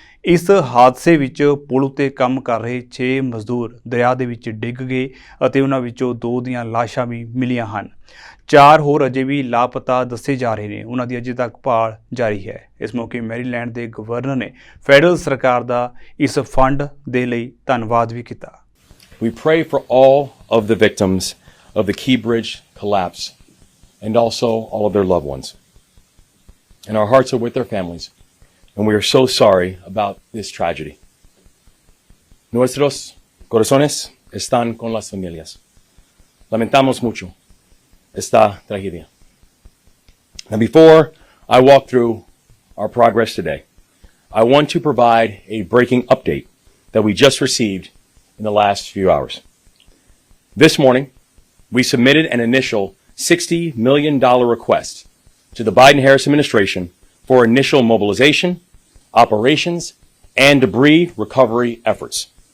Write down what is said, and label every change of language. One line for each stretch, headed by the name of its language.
Punjabi: ਇਸ ਹਾਦਸੇ ਵਿੱਚ ਪੁਲ ਉੱਤੇ ਕੰਮ ਕਰ ਰਹੇ 6 ਮਜ਼ਦੂਰ ਦਰਿਆ ਦੇ ਵਿੱਚ ਡਿੱਗ ਗਏ ਅਤੇ ਉਹਨਾਂ ਵਿੱਚੋਂ 2 ਦੀਆਂ ਲਾਸ਼ਾਂ ਵੀ ਮਿਲੀਆਂ ਹਨ। 4 ਹੋਰ ਅਜੇ ਵੀ ਲਾਪਤਾ ਦੱਸੇ ਜਾ ਰਹੇ ਨੇ। ਉਹਨਾਂ ਦੀ ਅਜੇ ਤੱਕ ਭਾਲ ਜਾਰੀ ਹੈ। ਇਸ ਮੌਕੇ ਮੈਰੀਲੈਂਡ ਦੇ ਗਵਰਨਰ ਨੇ ਫੈਡਰਲ ਸਰਕਾਰ ਦਾ ਇਸ ਫੰਡ ਦੇ ਲਈ ਧੰਨਵਾਦ ਵੀ ਕੀਤਾ।
English: We pray for all of the victims of the Key Bridge collapse and also all of their loved ones. And our hearts are with their families. And we are so sorry about this tragedy.
Spanish: Nuestros corazones están con las familias. Lamentamos mucho esta tragedia.
English: Now, before I walk through our progress today, I want to provide a breaking update that we just received in the last few hours. This morning, we submitted an initial $60 million request to the Biden-Harris administration for initial mobilization, operations, and debris recovery efforts.